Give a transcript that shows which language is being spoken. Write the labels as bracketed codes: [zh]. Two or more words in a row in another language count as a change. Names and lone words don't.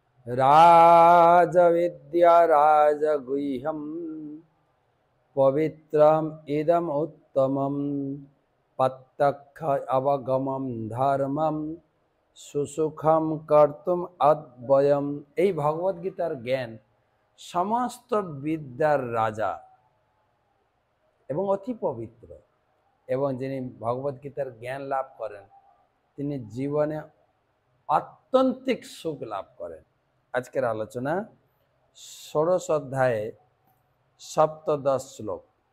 [sa] राजविद्या राजगुह्यं पवित्रम इदम उत्तमम प्रत्यक्ष अवगमम धर्मम सुसुखम कर्तुम अद्वयम। [bn] এই ভগবত গীতার জ্ঞান সমস্ত বিদ্যার রাজা এবং অতি পবিত্র, এবং যিনি ভগবত গীতার জ্ঞান লাভ করেন তিনি জীবনে আত্যন্তিক সুখ লাভ করেন। আজকের আলোচনা ১৬ অধ্যায়ে সপ্তদশ শ্লোক।